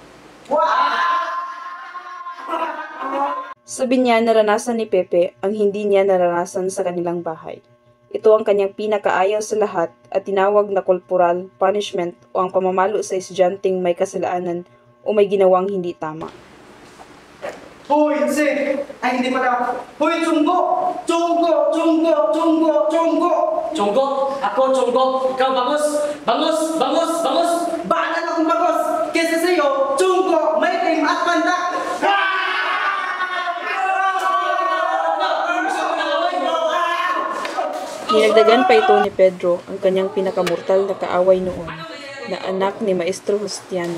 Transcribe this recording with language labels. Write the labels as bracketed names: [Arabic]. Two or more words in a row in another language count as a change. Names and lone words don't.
[Filipino] Sa Binyan, naranasan ni Pepe ang hindi niya naranasan sa kanilang bahay. Ito ang kanyang pinakaayaw sa lahat at tinawag na [English] corporal punishment [Filipino] o ang pamamalo sa estudyanteng may kasalanan o may ginawang hindi tama. Hoy, Jose! Ay, hindi pala. Hoy, Chunggo! Chunggo! Chunggo! Chunggo! Chunggo! Chonggo! Ako, Chonggo! Ikaw, bangus! Bangus! Bangus! Bangus! Bahala akong bagos! Kesa sa'yo, Chunggo! May team at panda! Dinagdagan pa ito ni Pedro, ang kanyang pinakamortal na kaaway noon, na anak ni Maestro Justiano.